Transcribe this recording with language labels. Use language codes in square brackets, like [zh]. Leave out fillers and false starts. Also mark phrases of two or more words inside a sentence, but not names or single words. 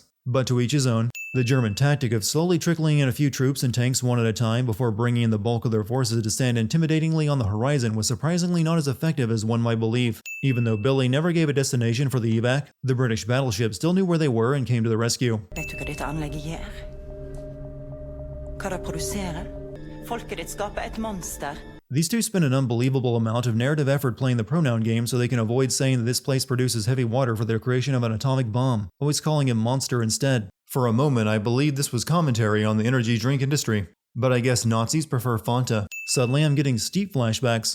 [en] But to each his own. The German tactic of slowly trickling in a few troops and tanks one at a time before bringing in the bulk of their forces to stand intimidatingly on the horizon was surprisingly not as effective as one might believe. Even though Billy never gave a destination for the evac, the British battleship still knew where they were and came to the rescue. [no] Vet du hva dette anlegget gjør? Hva det produserer? Folket ditt skaper et monster. [en] These two spend an unbelievable amount of narrative effort playing the pronoun game so they can avoid saying that this place produces heavy water for their creation of an atomic bomb, always calling him monster instead. For a moment, I believed this was commentary on the energy drink industry. But I guess Nazis prefer Fanta. Suddenly I'm getting steep flashbacks.